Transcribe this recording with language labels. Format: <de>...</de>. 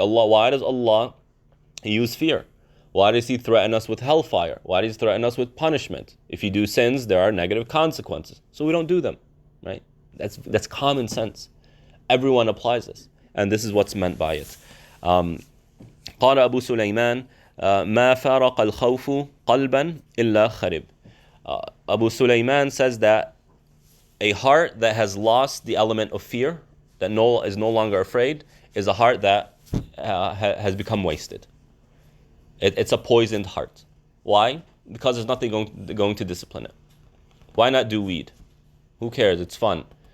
<en>Why does Allah use fear? Why does He threaten us with hellfire? Why does He threaten us with punishment? If you do sins, there are negative consequences. So we don't do them, right? That's common sense. Everyone applies this. And this is what's meant by it.</en> <ar>قال أبو سليمان ما فارق الخوف قلبا إلا خرب.</ar> <en>Abu Sulaiman says that a heart that has lost the element of fear, that is no longer afraid, is a heart that has become wasted. It's a poisoned heart. Why? Because there's nothing going to discipline it. Why not do weed? Who cares? It's fun.</en>